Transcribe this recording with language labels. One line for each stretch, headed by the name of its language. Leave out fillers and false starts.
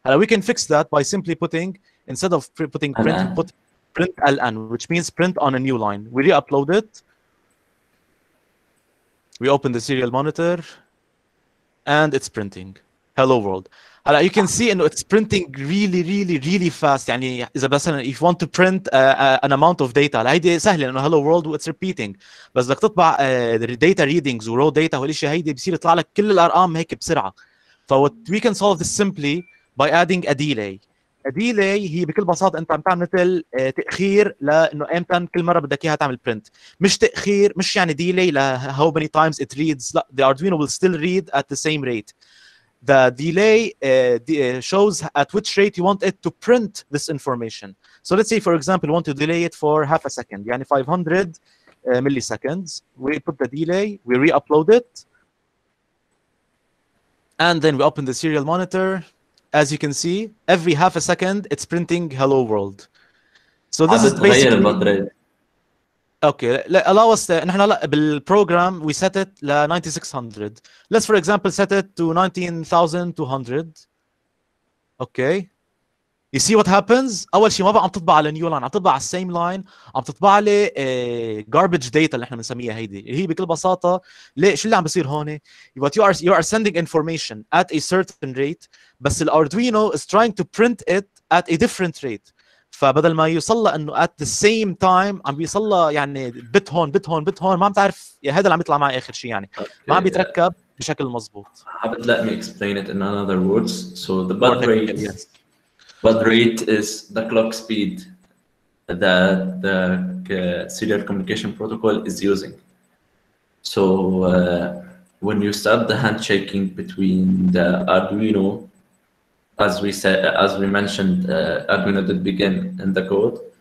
English: We can fix that by simply putting instead of putting print put print ln, which means print on a new line. We re-upload it. We open the serial monitor and it's printing hello world. You can see it's printing really fast.
Arabic: يعني إذا مثلا
English: if you want to print an amount of data
Arabic: هيدي سهلة لأنه
English: hello world it's repeating
Arabic: بس بدك تطبع
English: data readings
Arabic: و
English: raw data
Arabic: والاشياء هيدي بصير يطلع لك كل الأرقام هيك بسرعة.
English: what we can solve this simply by adding a delay.
Arabic: A delay هي بكل بساطة أنت عم تعمل مثل تأخير لأنه إمتى كل مرة بدك إياها تعمل print. مش تأخير مش يعني
English: delay ل how many times it reads. لا, the Arduino will still read at the same rate. The delay shows at which rate you want it to print this information. So let's say, for example, we want to delay it for half a second,
Arabic: يعني
English: 500 milliseconds. We put the delay, we re-upload it, and then we open the serial monitor. As you can see, every half a second, it's printing hello world. So this is basically...
Arabic: اوكي لا
English: allow us
Arabic: نحن هلا بالبروجرام
English: we set it
Arabic: ل 9600.
English: let's for example set it to 19200. Okay you see what happens.
Arabic: اول شيء ما بقى عم تطبع على نيو لاين، عم تطبع على السيم لاين، عم تطبع لي
English: garbage data
Arabic: اللي احنا بنسميها هيدي، اللي هي بكل بساطه ليه شو اللي عم بيصير هون.
English: what you are sending information at a certain rate
Arabic: بس الاردوينو
English: is trying to print it at a different rate.
Arabic: فبدل ما يوصل له انه
English: at the same time
Arabic: عم بيوصل له يعني بت هون بت هون بت هون، ما عم تعرف هذا اللي عم يطلع معي اخر شيء يعني ما عم بيتركب بشكل مضبوط.
English: Let me explain it in other words. So the baud rate is the clock speed that the serial communication protocol is using. So when you start the handshaking between the Arduino, as we mentioned, Arduino did begin in the code.